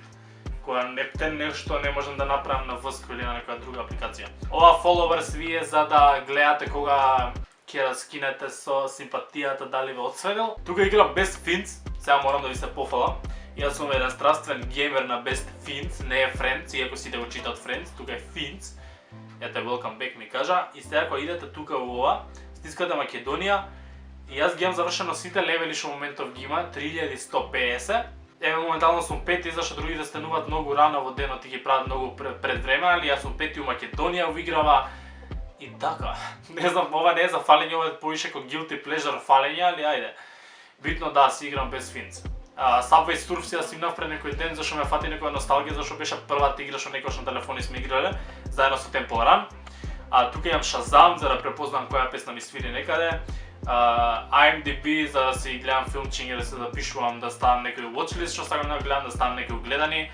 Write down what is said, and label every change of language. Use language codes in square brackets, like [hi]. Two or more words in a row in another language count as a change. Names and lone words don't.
[mk] Кога нешто не можам да направам на Вск или на некоја друга апликација. Ова followers ви е за да гледате кога ќе раскинете со симпатијата дали ве отсведел. Тука играм Best Fiends, сега морам да ви се пофалам. Јас сум еден страствен геймер на Best Fiends, не е Friends, иако сите го читат Friends, тука е Fiends. Ете [en] welcome back [mk] ми кажа. И сега кога идете тука во ова, стискате Македонија, и јас ги имам завршено сите левели што моментов ги има, 3150. Еве моментално сум пети, зашто другите стенуваат многу рано во денот и ги прават многу пред време, али јас сум пети у Македонија уиграва и така. Не знам, ова не е за фалење, ова е повише како [en] guilty pleasure [mk] фалење, али ајде. Битно да си играм Best Fiends. Subway Surf си да си имав пред некој ден, зашто ме фати некоја носталгија, зашто беше првата игра што некојаш на телефони сме играле, заедно со Temple Run. Тука имам Shazam за да препознам која песна ми свири некаде. IMDb за да си гледам филмчиња, да се запишувам, да ставам некој watchlist што сакам да гледам, да ставам некои гледани.